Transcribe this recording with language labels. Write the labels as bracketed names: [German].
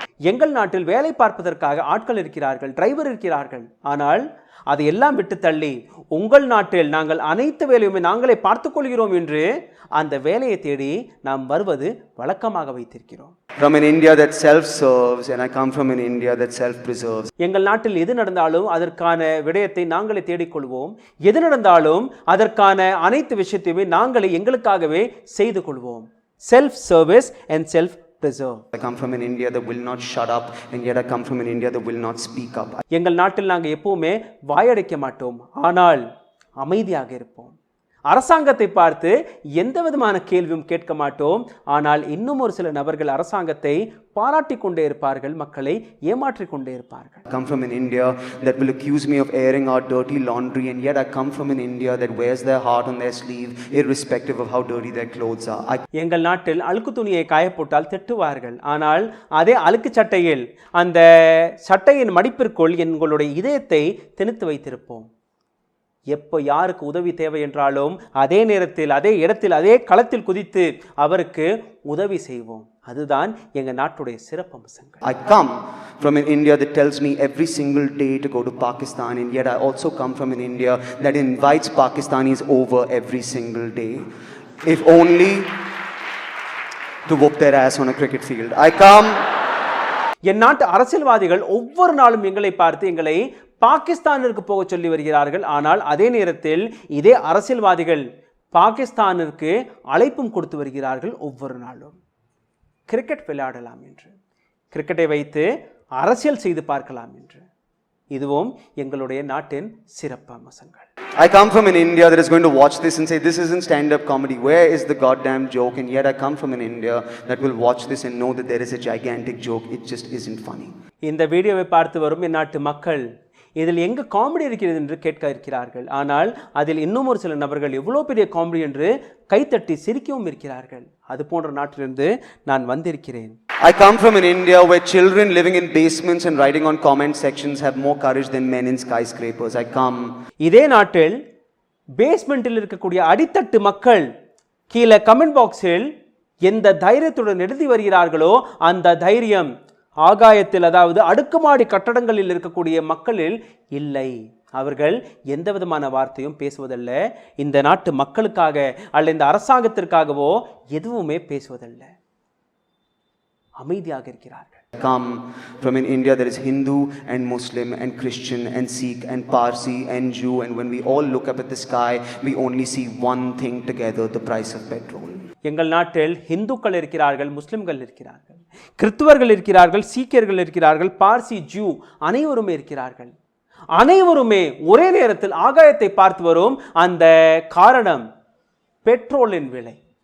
[Tamil] எங்கள் நாட்டில் வேலை பார்ப்பதற்காக ஆட்கள் இருக்கிறார்கள், டிரைவர் இருக்கிறார்கள். ஆனால் அதையெல்லாம் விட்டு தள்ளி உங்கள் நாட்டில் நாங்கள் அனைத்து வேலையுமே நாங்களே பார்த்துக் கொள்கிறோம் என்று அந்த வேலையை தேடி நாம் வருவது வழக்கமாக வைத்திருக்கிறோம். [English] From an India that self-serves and I come from an India that self-preserves. [Tamil] எங்கள் நாட்டில் எது நடந்தாலும் அதற்கான விடயத்தை நாங்களே தேடிக்கொள்வோம். எது நடந்தாலும் அதற்கான அனைத்து விஷயத்தையுமே நாங்களே எங்களுக்காகவே செய்து கொள்வோம். [English] Self service and self preserve. I come from an India that will not shut up and yet I come from an India that will not speak up. [Tamil] எங்கள் நாட்டில் நாங்கள் எப்பவுமே வாயடைக்க மாட்டோம், ஆனால் அமைதியாக இருப்போம். அரசாங்கத்தை பார்த்து எந்த விதமான கேள்வியும் கேட்க மாட்டோம். ஆனால் இன்னும் ஒரு சில நபர்கள் அரசாங்கத்தை பாராட்டி கொண்டே இருப்பார்கள், மக்களை ஏமாற்றிக் கொண்டே இருப்பார்கள். [English] I come from an India that will accuse me of airing out dirty laundry, and yet I come from an India that wears their heart on their sleeve irrespective of how dirty their clothes are. [Tamil] எங்கள் நாட்டில் அழுக்கு துணியை காயப்போட்டால் திட்டுவார்கள், ஆனால் அதே அழுக்கு சட்டையில் அந்த சட்டையின் மடிப்பிற்குள் எங்களுடைய இதயத்தை திணித்து வைத்திருப்போம். எப்போ யாருக்கு உதவி தேவை என்றாலும் அதே நேரத்தில் அதே இடத்தில் அதே களத்தில் குதித்து அவருக்கு உதவி செய்வோம். அதுதான் எங்க நாட்டுடைய சிறப்பம்சங்கள். [English] I come from an India that tells me every single day to go to Pakistan, and yet I also come from an India that invites Pakistanis over every single day, if only to whoop their ass on a cricket field. I come. [Tamil] என் நாட்டு அரசியல்வாதிகள் ஒவ்வொரு நாளும் எங்களை பார்த்து எங்களை பாகிஸ்தானிற்கு போக சொல்லி வருகிறார்கள். ஆனால் அதே நேரத்தில் இதே அரசியல்வாதிகள் பாகிஸ்தானிற்கு அழைப்பும் கொடுத்து வருகிறார்கள். ஒவ்வொரு நாளும் கிரிக்கெட் விளையாடலாம் என்று, கிரிக்கெட்டை வைத்து அரசியல் செய்து பார்க்கலாம் என்று. இதுவும் எங்களுடைய நாட்டின் சிறப்பு அம்சங்கள். [English] I come from an India that is going to watch this and say, this isn't stand-up comedy. Where is the goddamn joke? And yet I come from an India that will watch this and know that there is a gigantic joke. It just isn't funny. [Tamil] இந்த வீடியோவை பார்த்து வரும் என் நாட்டு மக்கள் இதில் எங்க comedy இருக்கிறது என்று கேட்க இருக்கிறார்கள். ஆனால் அதில் இன்னும் ஒரு சில நபர்கள் எவ்வளோ பெரிய காமெடி என்று கைத்தட்டி சிரிக்கவும் இருக்கிறார்கள். அது போன்ற நாட்டிலிருந்து நான் வந்திருக்கிறேன். [English] I come from an India where children living in basements and writing on comment sections have more courage than men in skyscrapers. I come. [Tamil] இதே நாட்டில் பேஸ்மெண்டில் இருக்கக்கூடிய அடித்தட்டு மக்கள் கீழே கமெண்ட் பாக்ஸில் எந்த தைரியத்துடன் எழுதி வருகிறார்களோ அந்த தைரியம் ஆகாயத்தில், அதாவது அடுக்குமாடி கட்டடங்களில் இருக்கக்கூடிய மக்களில் இல்லை. அவர்கள் எந்த விதமான வார்த்தையும் பேசுவதல்ல. இந்த நாட்டு மக்களுக்காக அல்ல இந்த அரசாங்கத்திற்காகவோ எதுவுமே பேசுவதல்ல. அமைதியாக இருக்கிறார்கள். [English] Come from an India that is Hindu and Muslim and Christian and Sikh and Parsi and Jew, and when we all look up at the sky we only see one thing together, the price of petrol. [Tamil] எங்கள் நாட்டில் இந்துக்கள் இருக்கிறார்கள், முஸ்லிம்கள் இருக்கிறார்கள், கிறிஸ்துவர்கள் இருக்கிறார்கள், சீக்கியர்கள் இருக்கிறார்கள், பார்சி, ஜூ அனைவருமே இருக்கிறார்கள். அனைவருமே ஒரே நேரத்தில் ஆகாயத்தை பார்த்து வரும். அந்த காரணம் பெட்ரோலின் விலை.